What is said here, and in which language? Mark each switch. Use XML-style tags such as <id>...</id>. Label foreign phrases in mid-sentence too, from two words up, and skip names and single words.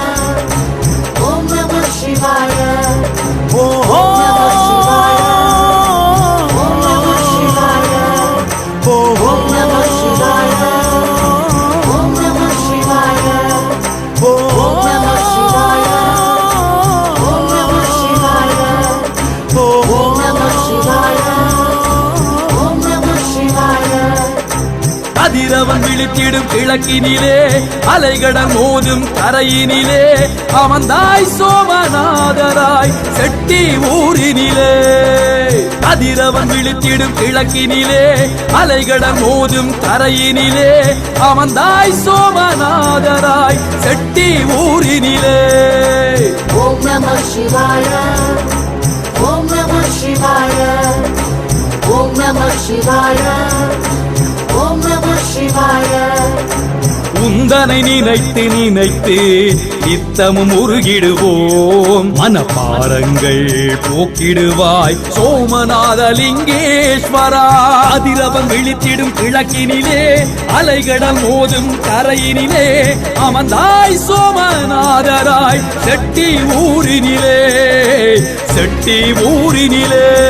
<sa>ॐ नमः शिवाय, ॐ नमः शिवाय, ॐ नमः शिवाय, ॐ नमः शिवाय, ॐ नमः शिवाय, ॐ नमः शिवाय, ॐ नमः शिवाय, ॐ नमः शिवाय, ॐ नमः शिवाय.</sa> <ta>கதிரவன் விழித்திடும் கிழக்கினிலே அலைகடல் மோதும் கரையினிலே அமர்ந்தாய் சோமநாதராய் செட்டி ஊரினிலே. கதிரவன் விழித்திடும் கிழக்கினிலே அலைகடல் மோதும் கரையினிலே அமர்ந்தாய் சோமநாதராய் செட்டி ஊரினிலே.</ta> <sa>ॐ नमः शिवाय, ॐ नमः शिवाय, ॐ नमः शिवाय, ॐ नमः शिवाय.</sa> <ta>உந்தனை நினைத்து நினைத்து நித்தமும் உருகிடுவோம் மனப்பாரங்கள் போக்கிடுவாய் சோமநாதலிங்கேஸ்வரா. அதிரவன் விழித்திடும் கிழக்கினிலே அலைகடல் மோதும் கரையினிலே அமர்ந்தாய் சோமநாதராய் செட்டி ஊரினிலே செட்டி ஊரினிலே.</ta>